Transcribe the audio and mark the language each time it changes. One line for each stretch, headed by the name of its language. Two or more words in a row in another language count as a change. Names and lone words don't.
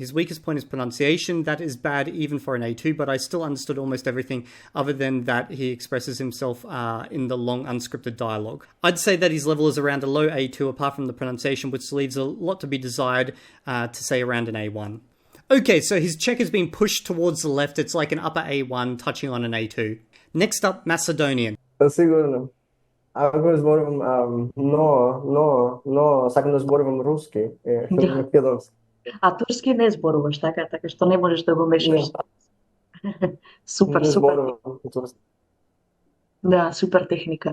English: His weakest point is pronunciation. That is bad even for an A2, but I still understood almost everything other than that he expresses himself in the long unscripted dialogue. I'd say that his level is around a low A2 apart from the pronunciation, which leaves a lot to be desired, to say around an A1. Okay, so his Czech is being pushed towards the left. It's like an upper A1 touching on an A2. Next up, Macedonian.
Macedonian: Сигурно. Ако зборувам, сакам да зборувам руски, македонски. А турски не зборуваш, така што не можеш да го мешаш. Супер, Не супер. зборувам турски. Да, супер техника.